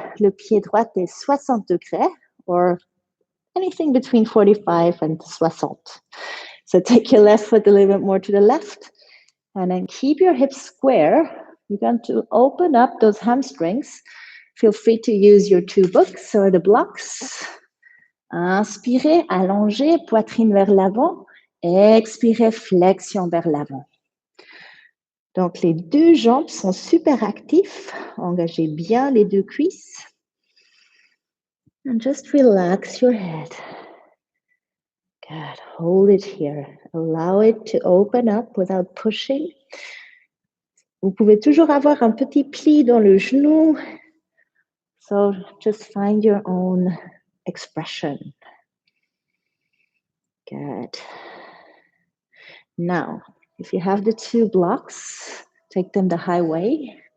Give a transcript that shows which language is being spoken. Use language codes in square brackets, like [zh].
[fr] Le pied droit est 60 degrés, [en] or anything between 45 and 60. So take your left foot a little bit more to the left, and then keep your hips square. You're going to open up those hamstrings. Feel free to use your two books or the blocks. [fr] Inspirez, allongez, poitrine vers l'avant. Expirez, flexion vers l'avant. Donc, les deux jambes sont super actifs. Engagez bien les deux cuisses. [en] And just relax your head. Good. Hold it here. Allow it to open up without pushing. [fr] Vous pouvez toujours avoir un petit pli dans le genou. [en] So just find your own expression. Good. Now, if you have the two blocks, take them the high way.